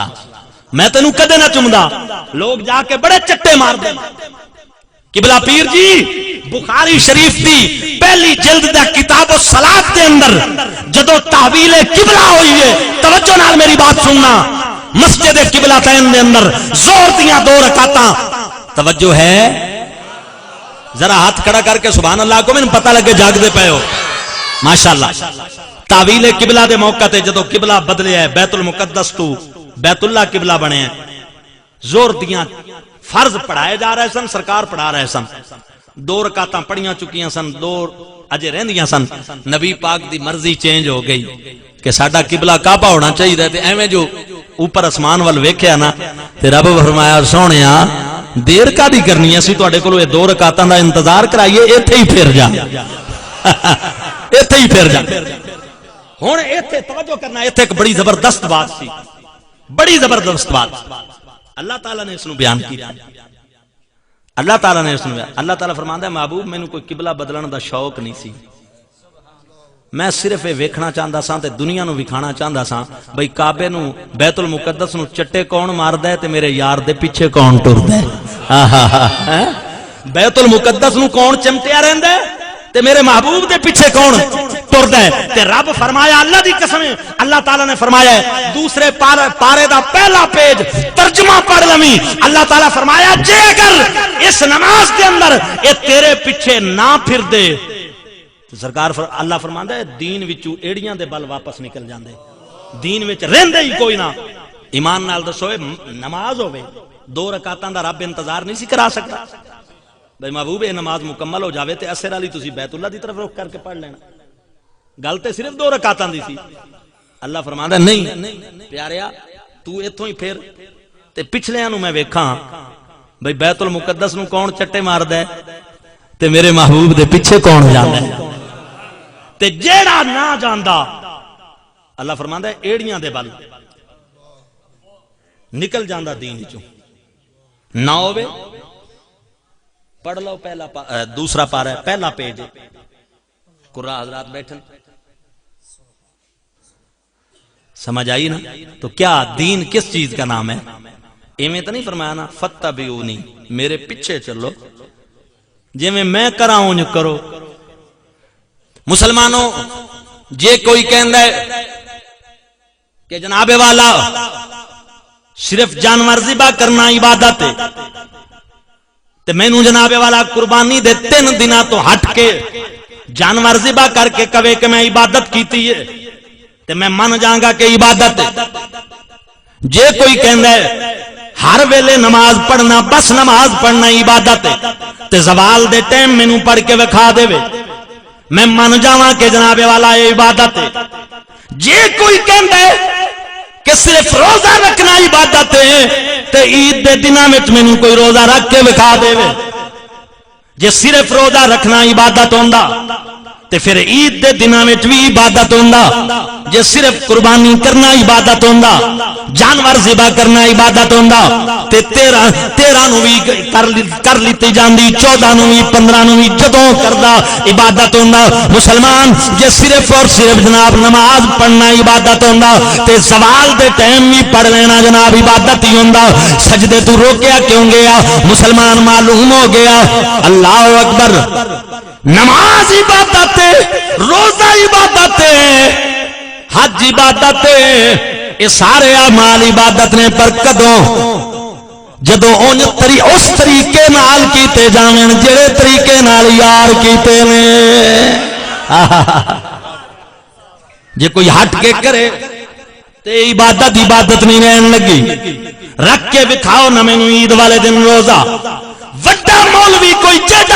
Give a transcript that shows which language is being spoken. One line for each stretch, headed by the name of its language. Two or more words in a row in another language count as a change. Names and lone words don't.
Punjabi: میں تینوں کدے نہ چمدا. لوگ جا کے بڑے چٹے مار دے. قبلہ پیر جی بخاری شریف دی پہلی جلد دا کتاب الصلاۃ دے اندر جدو تحویل قبلہ ہوئی ہے, توجہ نال میری بات سننا, مسجد قبلہ تین دے اندر زور دیاں 2 رکعتاں. توجہ ہے ذرا ہاتھ کھڑا کر کے
Arabic: سبحان اللہ
Punjabi: کو مینوں پتہ لگے جاگ دے پئے ہو ماشاءاللہ. تحویل قبلہ دے موقع تے جدو قبلہ بدلیا ہے بیت المقدس تو بیت اللہ قبلہ بنے ہیں, زور دیاں فرض پڑھائے جا رہے سن, سرکار پڑھا رہے سن. 2 رکعتاں پڑھیاں چکیاں سن, 2 اجے رہندیاں سن. نبی پاک دی مرضی چینج ہو گئی کہ ساڈا قبلہ کعبہ ہونا چاہیے تے ایویں جو اوپر اسمان ول ویکھیا نا تے رب فرمایا سونیا دیر کادی کرنی ہے, اسی تواڈے کولوں 2 رکعتاں دا انتظار کرائیے, ایتھے ہی پھر جا. ایتھے ہی پھر جا. ہن ایتھے توجہ کرنا, ایتھے ایک بڑی زبردست بات سی, بڑی زبردست بات. اللہ تعالیٰ نے اس نو بیان کیا. اللہ تعالیٰ نے اس نو بیان. اللہ تعالیٰ فرماندا ہے محبوب مینوں کوئی قبلہ بدلن دا شوق نہیں سی, میں صرف یہ ویکھنا چاہندا ساں تے دنیا نو وکھانا چاہندا ساں بھئی کعبے نو بیت المقدس نو چٹے کون ماردا ہے تے میرے یار دے پیچھے کون ٹردا ہے. بیت المقدس نو کون چمٹیا رہندا ہے تے میرے محبوب دے پیچھے کون ٹردا ہے. تے رب فرمایا اللہ دی قسم اللہ تعالیٰ نے فرمایا ہے دوسرے پارے دا پہلا پیج ترجمہ پڑھ لویں. اللہ تعالیٰ فرمایا جے اگر اس نماز دے اندر اے تیرے پیچھے نہ پھر دے سرکار اللہ فرماندا ہے دین وچوں ایڑیاں دے بل واپس نکل جاندے, دین وچ رہندے ہی کوئی نہ. ایمان نال دسو نماز ہوے 2 رکعتاں دا رب انتظار نہیں سی کرا سکتا بھائی محبوب یہ نماز مکمل ہو جاوے تے اثر والی تسی بیت اللہ دی طرف رخ کر کے پڑھ لینا گل تے صرف 2 رکعتاں دی سی اللہ فرماندا نہیں پیاریا تو ایتھوں ہی پھر تے پچھلیاں نو میں ویکھاں بھائی بیت المقدس نو کون چٹے ماردا ہے تے میرے محبوب دے پیچھے کون جاندا ہے تے جیڑا نہ جاندا اللہ فرماندا ہے ایڑیاں دے بل نکل جاندا دین چوں نہ ہوے پڑھ لو پہلا دوسرا پارا ہے پہلا پیج قرآن حضرات بیٹھن سمجھ آئی نا
Urdu: تو کیا دین کس چیز کا نام ہے
Punjabi: ایویں تو نہیں فرمایا نا فاتبعونی میرے پیچھے چلو جی میں کراؤں جو کرو مسلمانوں جے کوئی کہندا ہے کہ جناب والا صرف جانور ذبح کرنا عبادت ہے تے مینوں جناب والا قربانی دے 3 دنوں تو ہٹ کے جانور ذبح کر کے کہے کہ میں عبادت کیتی ہے تے میں من جاؤں گا کہ عبادت ہے جے کوئی کہندا ہے ہر ویلے نماز پڑھنا بس نماز پڑھنا عبادت ہے تے زوال دے ٹائم مینوں پڑھ کے وکھا دے میں من جاواں کہ جناب والا یہ عبادت ہے جے کوئی کہندا ہے کہ صرف روزہ رکھنا عبادت ہے تے عید دے دناں وچ مینوں کوئی روزہ رکھ کے وکھا دے جے صرف روزہ رکھنا عبادت ہوندا تے پھر عید دے دناں وچ وی عبادت ہوندا جے صرف قربانی کرنا عبادت ہوندا جانور ذبح کرنا عبادت ہوندا تے 13 نو وی کر لیتی جاندی 14 نو وی 15 نو وی جدوں کردا عبادت ہوندا مسلمان جے صرف اور صرف جناب نماز پڑھنا عبادت ہوندا تے زوال دے ٹائم وی پڑھ لینا جناب عبادت ہی ہوندا سجدے تو روکیا کیوں گیا مسلمان معلوم ہو گیا
Arabic: اللہ اکبر
Punjabi: نماز عبادت ہے روزہ عبادت ہے حج عبادت ہے یہ سارے اعمال عبادت نے پر کدوں جدوں اس طریقے نال کیتے جاویں جڑے طریقے نال یار کیتے نے جے کوئی ہٹ کے کرے تے عبادت نہیں رہن لگی رکھ کے دکھاؤ نہ مینوں عید والے دن روزہ وڈا مولوی کوئی جیڑا